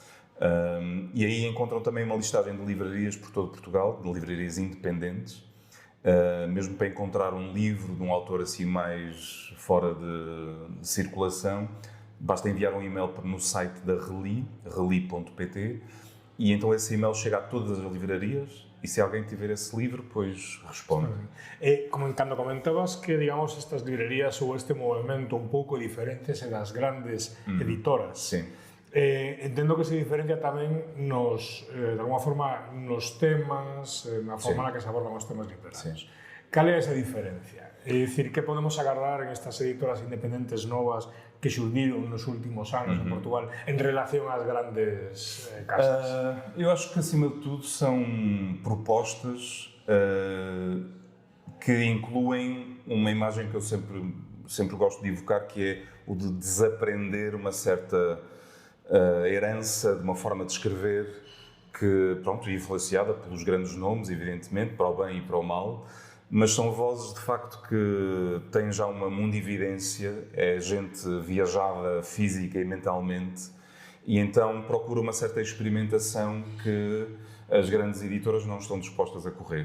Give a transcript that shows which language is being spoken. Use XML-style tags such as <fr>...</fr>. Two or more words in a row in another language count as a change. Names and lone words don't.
<pt>E aí encontram também uma listagem de livrarias por todo Portugal, de livrarias independentes, mesmo para encontrar um livro de um autor assim mais fora de circulação, basta enviar um e-mail no site da RELI, reli.pt, e então esse e-mail chega a todas as livrarias. E se alguém tiver esse livro, pois responde.</pt> <gl>Como cando comentabas que, digamos, estas librerías ou este movimento un pouco diferente das grandes editoras.</gl> <pt>Sim.</pt> <gl>Entendo que se diferencia tamén nos,</gl> <pt>de alguma forma,</pt> <gl>nos temas, na forma na que se abordan os temas literarios. Cal é esa diferencia? É dicir, que podemos agardar en estas editoras independentes novas que xurdiron nos últimos anos en Portugal en relación ás grandes casas?</gl> <pt>Eu acho que, acima de tudo, são propostas que incluem uma imagem que eu sempre gosto de evocar, que é o de desaprender uma certa herança de uma forma de escrever que, pronto, é influenciada pelos grandes nomes, evidentemente, para o bem e para o mal, mas são vozes, de facto, que têm já uma mundividência, é gente viajada física e mentalmente, e então procura uma certa experimentação que as grandes editoras não estão dispostas a correr.</pt>